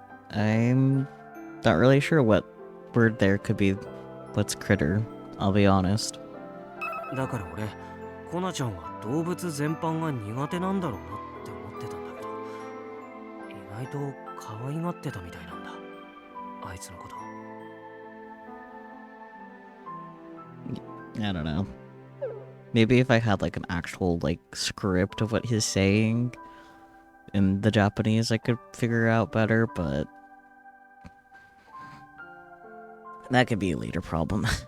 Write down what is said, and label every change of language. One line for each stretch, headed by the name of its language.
English: I'm not really sure what word there could be. What's critter? I'll be honest.
Japanese: だから俺、コナちゃんは動物全般が苦手なんだろうなって思ってたんだけど、意外と可愛がってたみたいなんだ、あいつのこと。
English: I don't know. Maybe if I had like an actual like script of what he's saying in the Japanese, I could figure out better, but that could be a later problem.